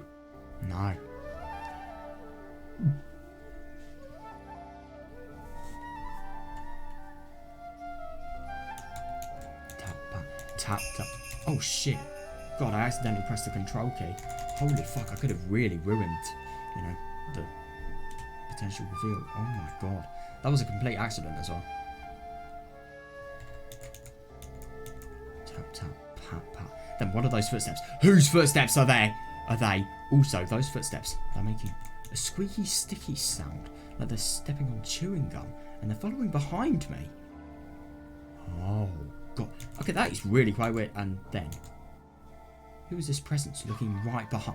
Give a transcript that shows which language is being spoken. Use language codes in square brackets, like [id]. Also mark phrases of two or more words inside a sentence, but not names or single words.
[en] No. Tap, tap, tap. Oh shit. God, I accidentally pressed the control key. Holy fuck, I could have really ruined, you know, the potential reveal. Oh my god. That was a complete accident as well. Tap, tap, pat, pat. Then what are those footsteps? Whose footsteps are they? Also, those footsteps, they're making a squeaky, sticky sound, like they're stepping on chewing gum, and they're following behind me. Oh god. Okay, that is really quite weird. And then, who is this presence looking right behind?